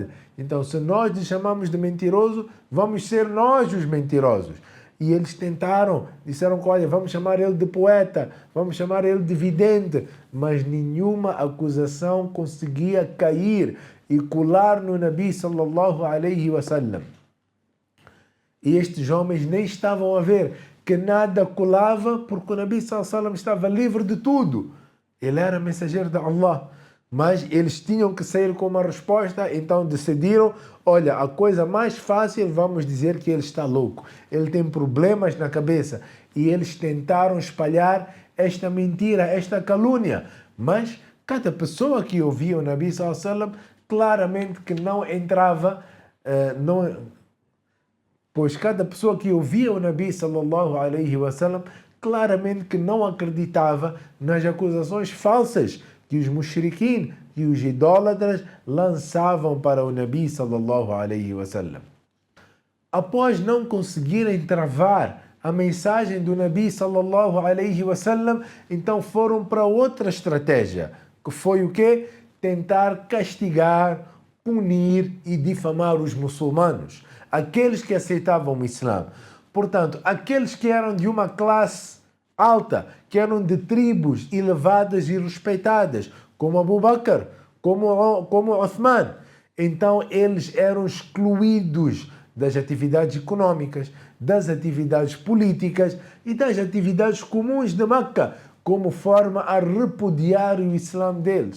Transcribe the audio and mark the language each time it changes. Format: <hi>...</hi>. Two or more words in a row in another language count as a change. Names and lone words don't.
<pt>Então, se nós lhe chamamos de mentiroso, vamos ser nós os mentirosos. E eles tentaram, disseram: olha, vamos chamar ele de poeta, vamos chamar ele de vidente, mas nenhuma acusação conseguia cair e colar no Nabi</pt> <ar>sallallahu alaihi wasallam.</ar> <pt>E estes homens nem estavam a ver que nada colava, porque o Nabi</pt> <ar>sallallahu alaihi wasallam</ar> <pt>estava livre de tudo. Ele era mensageiro de Allah. Mas eles tinham que sair com uma resposta, então decidiram, olha, a coisa mais fácil, vamos dizer que ele está louco, ele tem problemas na cabeça. E eles tentaram espalhar esta mentira, esta calúnia. Mas cada pessoa que ouvia o Nabi</pt> <ar>sallallahu alaihi wasallam,</ar> <pt>claramente que não entrava, pois cada pessoa que ouvia o Nabi</pt> <ar>sallallahu alaihi wasallam,</ar> <pt>claramente que não acreditava nas acusações falsas que os mushrikin, que os idólatras lançavam para o Nabi</pt> <ar>sallallahu alaihi wasallam.</ar> <pt>Após não conseguirem travar a mensagem do Nabi</pt> <ar>sallallahu alaihi wasallam,</ar> <pt>então foram para outra estratégia, que foi o quê? Tentar castigar, punir e difamar os muçulmanos, aqueles que aceitavam o Islã. Portanto, aqueles que eram de uma classe alta, que eram de tribos elevadas e respeitadas, como Abu Bakr, como Uthman, então eles eram excluídos das atividades econômicas, das atividades políticas e das atividades comuns de Meca, como forma a repudiar o Islã deles.</pt>